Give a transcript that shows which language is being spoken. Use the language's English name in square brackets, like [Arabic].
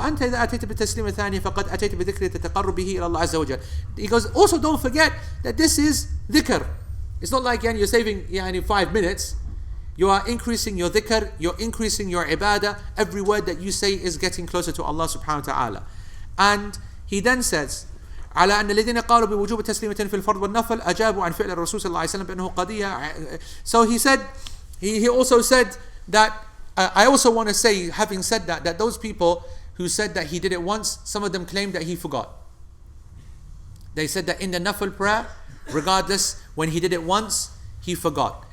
[Arabic] وَأَنْتَ إِذَا أَتَيْتَ بِالتَّسْلِيمِ الثَّانِي فَقَدْ أَتَيْتَ بِذِكْرِ تَتَقَرُّ بِهِ إِلَى اللَّهِ عَزَّ وَجَلَّ. [English] He goes, also don't forget that this is dhikr. It's not like you're saving 5 minutes. You are increasing your dhikr, you're increasing your ibadah. Every word that you say is getting closer to Allah subhanahu wa ta'ala. And he then says, [Arabic] على أن الذين قالوا بوجوب تسليمة في الفرض والنفل أجابوا عن فعل الرسول صلى الله عليه وسلم بأنه قضية. [English] So he said, he also said that, I also want to say, having said that those people who said that he did it once, some of them claimed that he forgot. They said that in the nafil prayer, regardless, when he did it once, he forgot.